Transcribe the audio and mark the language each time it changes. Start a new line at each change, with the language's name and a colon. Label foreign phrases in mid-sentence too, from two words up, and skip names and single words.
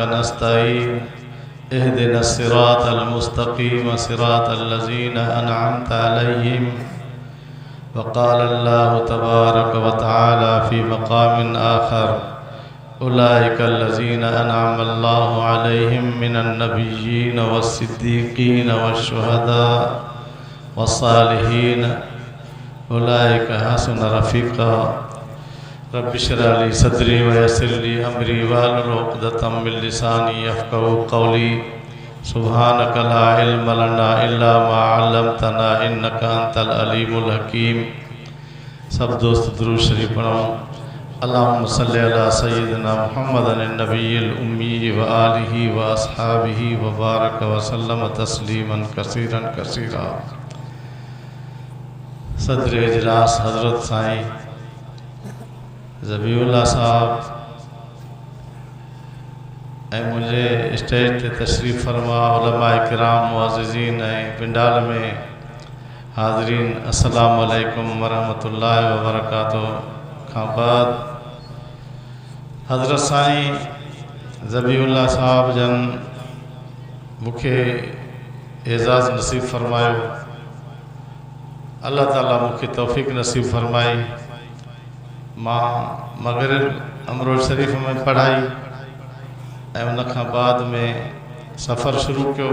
Arabic: نستعين اهدنا الصراط المستقيم صراط الذين أنعمت عليهم وقال الله تبارك وتعالى في مقام آخر أولئك الذين أنعم الله عليهم من النبيين والصديقين والشهداء والصالحين أولئك حسن رفيقا رب اشرح لي صدري ويسر لي أمري واحلل عقدة من لساني يفقهوا قولي سبحانك لا علم لنا إلا ما علمتنا إنك أنت العليم الحكيم.
Sindhi: सब दोस्त दुरूद शरीफ पढ़ो।
Arabic: اللهم صل على سيدنا محمد النبي الأمي وآله وأصحابه وبارك وسلم تسليما كثيرا كثيرا.
Sindhi: सदर इजलास हज़रत साईं ज़बीउल्लाह साहब ऐं मुझे स्टेज ते तशरीफ़ फरमा उलमा इकराम मुअज़्ज़िज़ीन ऐं पिंडाल में हाज़रीन
Arabic: السلام عليكم ورحمة الله وبركاته
Sindhi: खां बाद हज़रत साईं ज़बीउल्लाह साहब जन मूंखे एज़ाज़ नसीब फरमायो। अल्लाह ताला मूंखे तौफ़ीक़ नसीब फरमाई। मां मग़रिब अमरोज़ शरीफ़ में पढ़ाई ऐं उन खां बाद में सफ़र शुरू कियो।